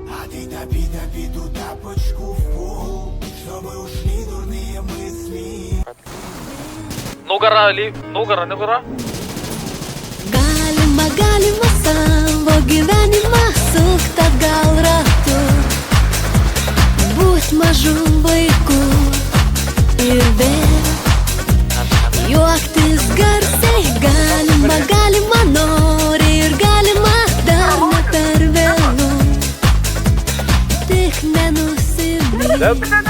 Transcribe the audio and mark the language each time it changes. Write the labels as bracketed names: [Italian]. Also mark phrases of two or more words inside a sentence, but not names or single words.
[Russian] Піду тапочку в пол, чтобы ушли дурные мысли. Ну гора, ну гора. [Lithuanian] Galima savo gyvenimą sukt atgal ratu, būt mažu vaiku ir vėl juoktis garsiai. Galima, nori ir galima, dar ne per vėlu, tik nenusimink.